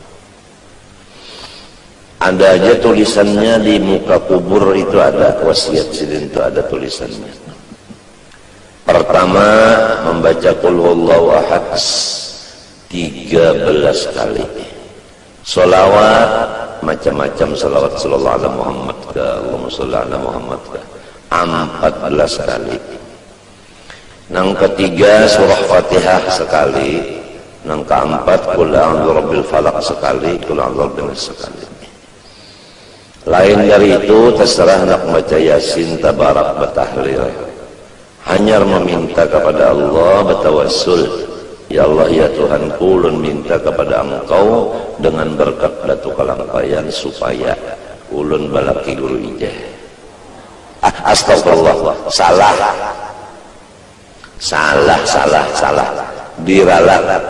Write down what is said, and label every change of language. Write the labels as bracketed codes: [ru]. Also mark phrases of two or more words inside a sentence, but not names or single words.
[id] Ada aja tulisannya di muka kubur itu, ada wasiat Sidin itu, ada tulisannya. Pertama membaca [ar] قل هو الله أحد [id] 13 kali. Sholawat macam-macam, sholawat [ar] صلى الله على محمد [id] ke [ar] اللهم صل على محمد [id] ke 14 kali. Yang ketiga surah Fatihah sekali. Yang keempat [ar] قل أعوذ برب الفلق [id] sekali, [ar] قل أعوذ برب الناس [id] sekali. Lain dari itu terserah nak baca Yasin, tabarak, batahlil. Hanya meminta kepada Allah, bertawassul, [bjn] ya Allah ya Tuhanku, ulun minta kepada Engkau dengan berkat Datuk Kalampayan supaya ulun balaki guru ijeh. [id] Astagfirullah, salah diralat.